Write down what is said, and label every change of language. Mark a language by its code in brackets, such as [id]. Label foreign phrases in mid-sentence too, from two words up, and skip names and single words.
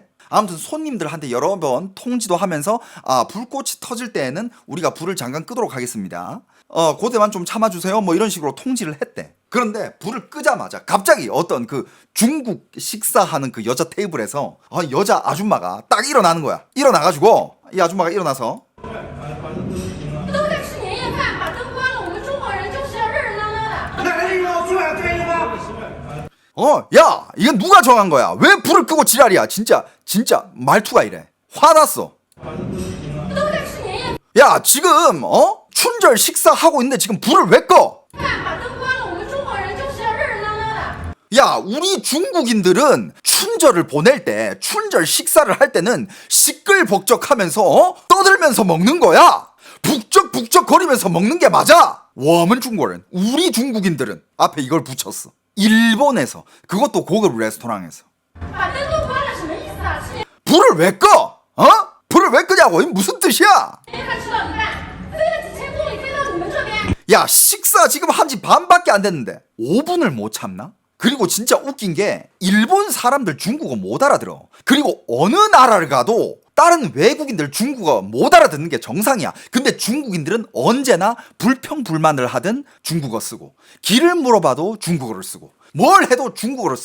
[ko] 아무튼 손님들한테 여러 번 통지도 하면서 불꽃이 터질 때에는 우리가 불을 잠깐 끄도록 하겠습니다. 그때만 좀 참아주세요. 뭐 이런 식으로 통지를 했대. 그런데 불을 끄자마자 갑자기 어떤 그 중국 식사하는 그 여자 테이블에서 여자 아줌마가 딱 일어나는 거야. 일어나가지고 이 아줌마가 일어나서 [zh] 都在吃年夜饭，把灯关了，我们中国人就是要热热闹闹的。那还是让我做点开心吗？ [ko] 야, 이건 누가 정한 거야? 왜 불을 끄고 지랄이야? 진짜 말투가 이래. 화났어. [zh] 都在吃年夜 [ko] 야, 지금 춘절 식사하고 있는데 지금 불을 왜 꺼? [zh] 饭，把灯关了，我们中国人就是要热热闹闹的。 [ko] 야, 우리 중국인들은 춘절을 보낼 때, 춘절 식사를 할 때는 시끌벅적하면서 떠들면서 먹는 거야. 북적북적 거리면서 먹는 게 맞아. 워먼 중국인, 우리 중국인들은 앞에 이걸 붙였어. 일본에서, 그것도 고급 레스토랑에서 [zh] 把灯都关了什么意思啊？吃年 [ko] 불을 왜 꺼? 불을 왜 끄냐고? 이게 무슨 뜻이야? [zh] 夜饭吃到一半，飞了几千公里飞到你们这边。 [ko] 야, 식사 지금 한 지 반밖에 안 됐는데 5분을 못 참나? 그리고 진짜 웃긴 게 일본 사람들 중국어 못 알아들어. 그리고 어느 나라를 가도 다른 외국인들 중국어 못 알아듣는 게 정상이야. 근데 중국인들은 언제나 불평불만을 하든 중국어 쓰고 길을 물어봐도 중국어를 쓰고 뭘 해도 중국어를 써.